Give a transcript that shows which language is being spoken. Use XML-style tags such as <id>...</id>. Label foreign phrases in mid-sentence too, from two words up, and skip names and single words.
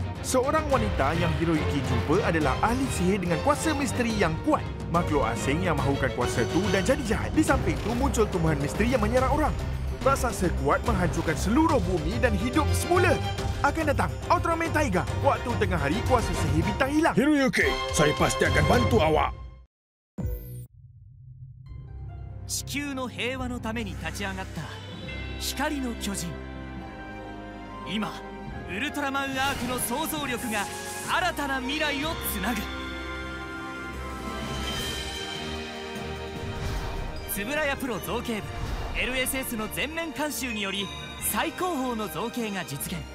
<ms>Seorang wanita yang Hiroyuki jumpa adalah ahli sihir dengan kuasa misteri yang kuat. Makhluk asing yang mahukan kuasa tu dan jadi jahat. Di samping tu muncul tumbuhan misteri yang menyerang orang. Raksasa kuat menghancurkan seluruh bumi dan hidup semula. Akan datang Ultraman Taiga. Waktu tengah hari kuasa sihir bintang hilang. Hiroyuki, saya pasti akan bantu awak.</ms> <ja>地球の平和のために立ち上がった光の巨人。今ウルトラマンアークの想像力が新たな未来をつなぐ。円谷プロ造形部 LSS の全面監修により最高峰の造形が実現。</ja>